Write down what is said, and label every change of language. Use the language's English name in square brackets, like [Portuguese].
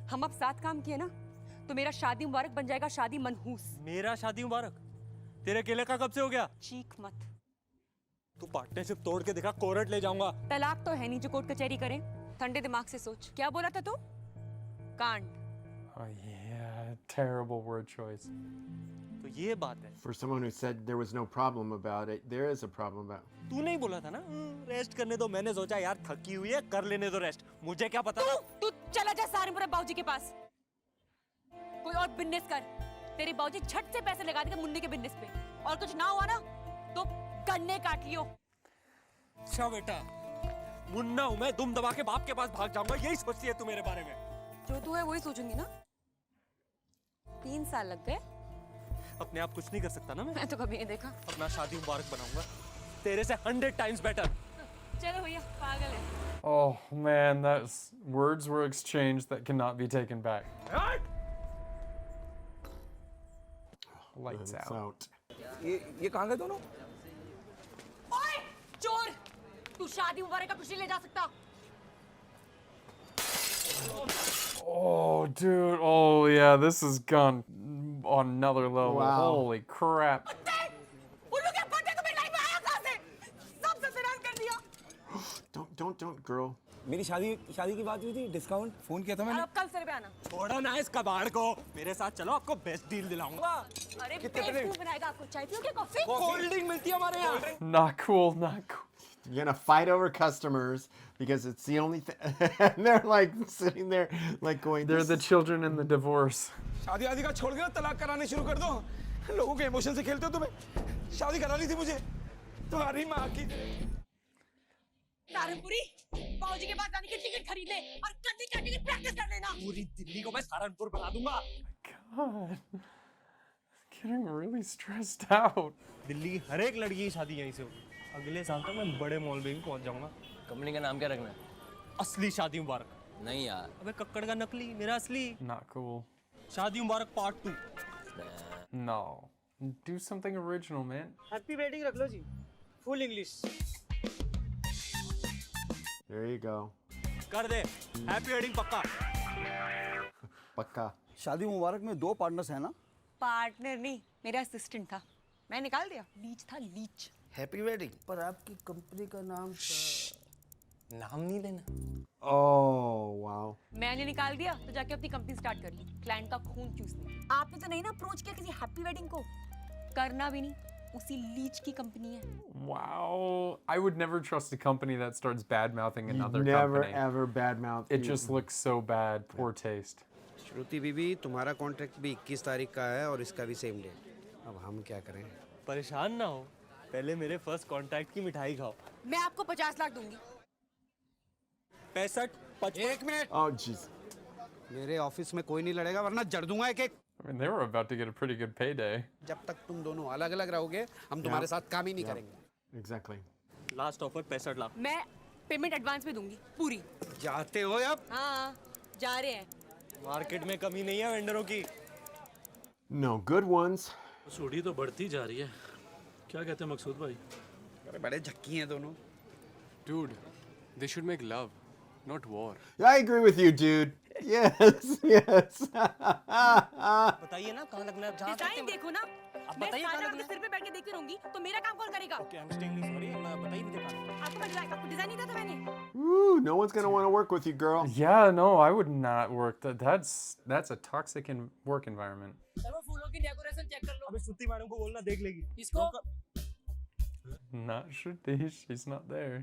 [Hindi] हम अब साथ काम किए ना, तो मेरा शादी मुबारक बन जाएगा शादी मनहूस. मेरा शादी मुबारक? तेरे अकेले का कब से हो गया? चीख मत. तू पार्टनरशिप तोड़ के दिखा, कोर्ट ले जाऊंगा. तलाक तो है नहीं जो कोर्ट कचहरी करे. ठंडे दिमाग से सोच. क्या बोला था तू? कांड. [English] Oh yeah, terrible word choice. [Hindi] तो ये बात है. [English] For someone who said there was no problem about it, there is a problem about it. [Hindi] तू नहीं बोला था ना रेस्ट करने दो. मैंने सोचा यार थकी हुई है, कर लेने दो रेस्ट. मुझे क्या पता. तू चला जा सारंगपुर बाबूजी के पास. कोई और बिजनेस कर. तेरे बाबूजी झट से पैसे लगा देंगे मुन्नी के बिजनेस पे. और कुछ ना हुआ ना तो गन्ने काट लियो. अच्छा बेटा, मुन्ना हूँ मैं, दुम दबा के बाप के पास भाग जाऊंगा. यही सोचती है तू मेरे बारे में. जो तू है वही सोचूंगी ना. 3 साल लग गए. अपने आप कुछ नहीं कर सकता ना मैं तो कभी नहीं देखा. अपना शादी मुबारक बनाऊंगा तेरे से [English] 100 times better. [Hindi] चलो भैया, पागल है. [English] Oh man, that's words were exchanged that cannot be taken back. Lights out. [Hindi] ये कहाँ गए दोनों? ओए, चोर! तू शादी मुबारक का कुछ नहीं ले जा सकता। [English] Oh, dude. Oh, yeah. This has gone on another level. Wow. Holy crap. [Hindi] उन लोग के बर्थडे को मेरी लाइफ में आया कहां से? सब सत्यानाश कर दिया। [English] Don't, girl. [Hindi] मेरी शादी की बात हुई थी, डिस्काउंट फोन किया था मैंने। अब कल से पे आना। छोड़ो ना इस कबाड़ को, मेरे साथ चलो, आपको बेस्ट डील दिलाऊंगा। अरे बेवकूफ बनाएगा आपको, चाय पियोगे कॉफी? कोल्ड ड्रिंक मिलती है हमारे यहाँ। [English] Not cool. Not cool. You're gonna fight over customers because it's the only thing. And they're like sitting there, like going. They're the children in the divorce. [Hindi] शादी आदि का छोड़ के ना तलाक कराने शुरू कर दो। लोगों के इमोशन से खेलते हो तुम्हें। शादी करा ली थी मुझे तुम्हारी माँ की। सहारनपुरी, बाबूजी के पास जाने की टिकट खरीद ले और कन्नी काटने की प्रैक्टिस कर लेना। पूरी दिल्ली को मैं सहारनपुर बना दूंगा। [English] God. Getting really stressed out. [Hindi] Delhi हर एक लड़की की शादी यहीं से होगी। अगले साल तक मैं बड़े मॉल में भी पहुंच जाऊंगा। कंपनी का नाम क्या रखना है? असली शादी मुबारक। नहीं यार। अबे कक्कड़ का नकली, मेरा असली। [English] Not cool. [Hindi] शादी मुबारक part 2। [English] No. Do something original, man. [Hindi] Happy wedding रख लो जी, full English. [English] There you go. [Hindi] कर दे, हैप्पी वेडिंग पक्का। Paka. शादी मुबारक में 2 पार्टनर्स हैं ना? पार्टनर नहीं, मेरा असिस्टेंट था, मैं निकाल दिया। लीच था, लीच। Happy wedding. पर आपकी कंपनी का नाम नाम नहीं लेना। [English] Oh wow. [Hindi] मैंने निकाल दिया तो जाके अपनी कंपनी स्टार्ट कर ली, क्लाइंट का खून चूसने। आपने तो नहीं ना अप्रोच किया किसी हैप्पी वेडिंग को? करना भी नहीं, उसी लीच की कंपनी है। [English] Wow. I would never trust a company that starts bad mouthing another Never company. ever badmouth. It just looks so bad. Poor taste. [Hindi] श्रुति बीबी, तुम्हारा कॉन्ट्रैक्ट भी 21 तारीख का है और इसका भी सेम डेट। अब हम क्या करें? परेशान ना हो, पहले मेरे फर्स्ट कांटेक्ट की मिठाई खाओ। मैं आपको 50 लाख दूंगी। 65, 55। 1 मिनट। [English] Oh jeez. [Hindi] मेरे ऑफिस में कोई नहीं लड़ेगा वरना जड़ दूंगा एक-एक। [English] I mean, they were about to get a pretty good payday. [Hindi] जब तक तुम दोनों अलग-अलग रहोगे, हम तुम्हारे साथ काम ही नहीं करेंगे। [English] Exactly. [Hindi] Last offer 65 lakh. मैं पेमेंट एडवांस में दूंगी पूरी। जाते हो अब? हाँ, जा रहे हैं। मार्केट में कमी नहीं है वेंडरों की। [English] No good ones. [Hindi] सूढ़ी तो बढ़ती जा रही है। क्या कहते हैं मकसूद भाई? अरे बड़े झक्की हैं दोनों। [English] Dude, they should make love, not war. I agree with you, dude. Yes, yes. [Hindi] बताइए ना कहाँ लगना है? जहाँ डिजाइन देखो ना। अब मैं बताइए सारा कहाँ आपके लगना सिर पे बैठ के देखती रहूंगी तो मेरा काम कौन करेगा? है? [English] I'm extremely sorry, [Hindi] बताइए मुझे कहाँ। आपको डिजाइन नहीं था तो मैंने। [English] Woo, no one's gonna want to work with you, girl. Yeah, no, I would not work. That's a toxic work environment. [Hindi] चलो फूलों की डेकोरेशन चेक कर लो। अबे श्रुति मैडम को बोलना देख लेगी। इसको [English] Not Shruti, she's not there.